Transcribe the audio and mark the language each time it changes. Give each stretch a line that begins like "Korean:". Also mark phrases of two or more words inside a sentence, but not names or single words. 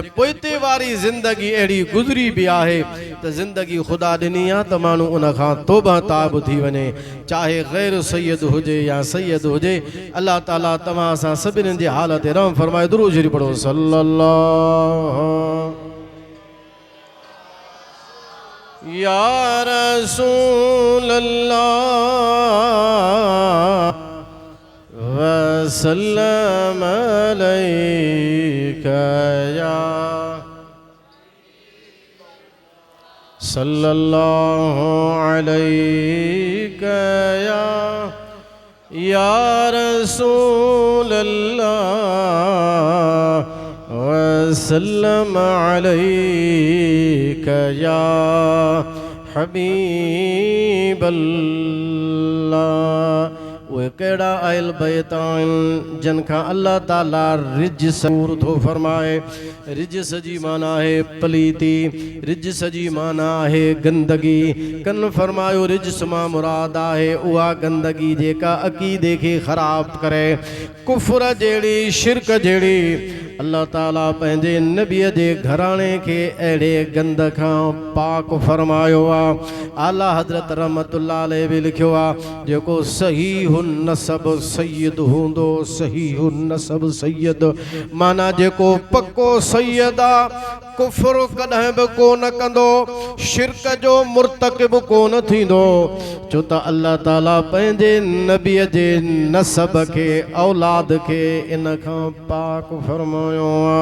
Sindhi: पोइते वारी ज़िंदगी अहिड़ी गुज़री बि आहे त ज़िंदगी ख़ुदा ॾिनी आहे त माण्हू उन खां तौबा ताब थी वञे चाहे ग़ैर सैयद हुजे या सैयद हुजे अल्लाह ताला तव्हां सां सभिनी जे हाल ते रहम फरमाए दुरूद शरीफ़ पढ़ो
Arabic: صلى الله يا رسول الله وسلم عليك يا صلى الله عليك يا رسول الله وسلم عليك يا حبيب الله
Sindhi: वे केड़ा आयल बैतान जन का अल्लाह ताला रिज्स दूर थो फरमाए रिज्स जी माना है पलीती रिज्स जी माना है गंदगी कन फरमायो रिज्स मां मुराद है उहा गंदगी जेका अकीदे के खराब करे कुफर जेड़ी शिरक जेड़ी अल्लाह ताला पंहिंजे नबीअ जे घराणे के अहिड़े गंद खां पाक फरमायो आहे आला हज़रत
Arabic: رحمة الله عليه
Sindhi: बि लिखियो आहे जेको
Arabic: صحيح النسب
Sindhi: सैयद हूंदो
Arabic: صحيح النسب
Sindhi: सैयद माना जेको पक्को सैयद आहे कुफर कॾहिं बि कोन कंदो शिरक जो मुर्तकिब कोन थींदो छो त अल्लाह ताला पंहिंजे नबीअ जे नसब खे औलाद खे इन खां पाक फरमायो